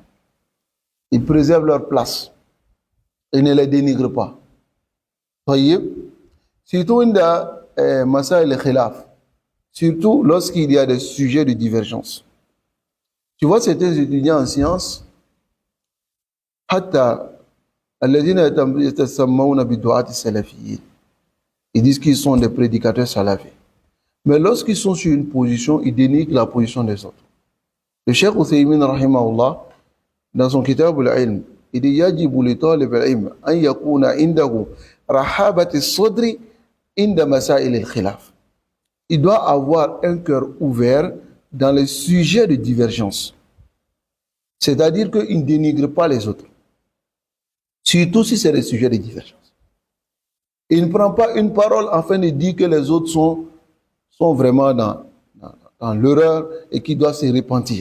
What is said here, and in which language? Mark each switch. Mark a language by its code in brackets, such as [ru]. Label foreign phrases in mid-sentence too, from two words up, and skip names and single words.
[fr] Ils préservent leur place et ne les dénigrent pas. Surtout dans [ar] مسائل الخلاف, [fr] surtout lorsqu'il y a des sujets de divergence. Tu vois, certains étudiants en sciences, [ar] حتى الذين يتسمون بدعاة سلفيين, [fr] ils disent qu'ils sont des prédicateurs salafis. Mais lorsqu'ils sont sur une position, ils dénigrent la position des autres. Le Cheikh Uthaymin rahimahullah, dans son kitab al-ilm, il dit [ar] يجب ل طالب العلم أن يكون عنده رحابة صدر عند مسائل الخلاف. [fr] Il doit avoir un cœur ouvert dans les sujets de divergence. C'est-à-dire qu'il ne dénigre pas les autres. Surtout si c'est des sujets de divergence. Il ne prend pas une parole afin de dire que les autres sont vraiment dans l'erreur et qu'ils doivent se repentir.